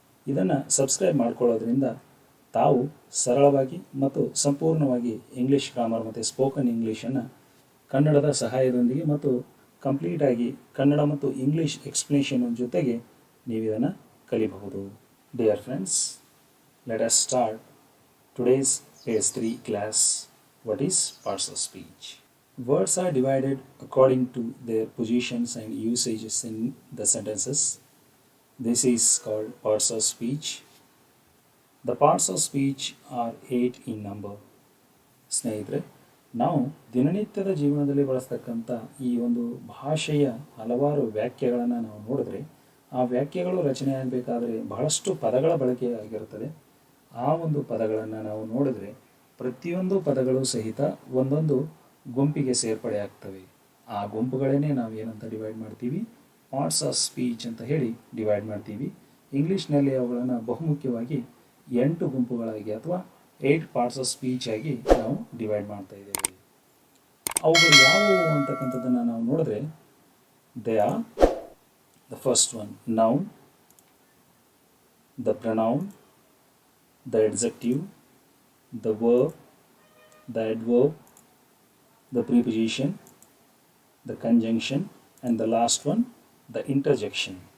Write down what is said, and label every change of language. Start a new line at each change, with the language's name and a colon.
Kannada: ಇದನ್ನು ಸಬ್ಸ್ಕ್ರೈಬ್ ಮಾಡ್ಕೊಳ್ಳೋದ್ರಿಂದ ತಾವು ಸರಳವಾಗಿ ಮತ್ತು ಸಂಪೂರ್ಣವಾಗಿ ಇಂಗ್ಲೀಷ್ ಗ್ರಾಮರ್ ಮತ್ತು ಸ್ಪೋಕನ್ ಇಂಗ್ಲೀಷನ್ನು ಕನ್ನಡದ ಸಹಾಯದೊಂದಿಗೆ ಮತ್ತು ಕಂಪ್ಲೀಟಾಗಿ ಕನ್ನಡ ಮತ್ತು ಇಂಗ್ಲೀಷ್ ಎಕ್ಸ್ಪ್ಲನೇಷನ್ ಜೊತೆಗೆ ನೀವು ಇದನ್ನು ಕಲಿಬಹುದು.
English: Dear friends, let us start today's phase 3 class. What is parts of speech? Words are divided according to their positions and usages in the sentences. This is called parts of speech. The parts of speech are 8 in number.
Kannada: ಸ್ನೇಹಿತರೆ, ನಾವು ದಿನನಿತ್ಯದ ಜೀವನದಲ್ಲಿ ಬಳಸ್ತಕ್ಕಂಥ ಈ ಒಂದು ಭಾಷೆಯ ಹಲವಾರು ವ್ಯಾಖ್ಯೆಗಳನ್ನು ನಾವು ನೋಡಿದ್ರೆ ಆ ವ್ಯಾಖ್ಯೆಗಳು ರಚನೆ ಆಗಬೇಕಾದ್ರೆ ಬಹಳಷ್ಟು ಪದಗಳ ಬಳಕೆ ಆಗಿರುತ್ತದೆ. ಆ ಒಂದು ಪದಗಳನ್ನು ನಾವು ನೋಡಿದ್ರೆ ಪ್ರತಿಯೊಂದು ಪದಗಳು ಸಹಿತ ಒಂದೊಂದು ಗುಂಪಿಗೆ ಸೇರ್ಪಡೆ ಆಗ್ತವೆ. ಆ ಗುಂಪುಗಳನ್ನೇ ನಾವು ಏನಂತ ಡಿವೈಡ್ ಮಾಡ್ತೀವಿ, ಪಾರ್ಟ್ಸ್ ಆಫ್ ಸ್ಪೀಚ್ ಅಂತ ಹೇಳಿ ಡಿವೈಡ್ ಮಾಡ್ತೀವಿ. ಇಂಗ್ಲೀಷ್ನಲ್ಲಿ ಅವುಗಳನ್ನು ಬಹುಮುಖ್ಯವಾಗಿ 8 ಗುಂಪುಗಳಾಗಿ ಅಥವಾ 8 ಪಾರ್ಟ್ಸ್ ಆಫ್ ಸ್ಪೀಚ್ ಆಗಿ ನಾವು ಡಿವೈಡ್ ಮಾಡ್ತಾ ಇದ್ದೇವೆ. ಅವುಗಳು ಯಾವುವು ಅಂತಕ್ಕಂಥದ್ದನ್ನು ನಾವು ನೋಡಿದ್ರೆ
English: They are the first one noun, the pronoun, the adjective, the verb, the adverb, the preposition, the conjunction, and the last one, the interjection.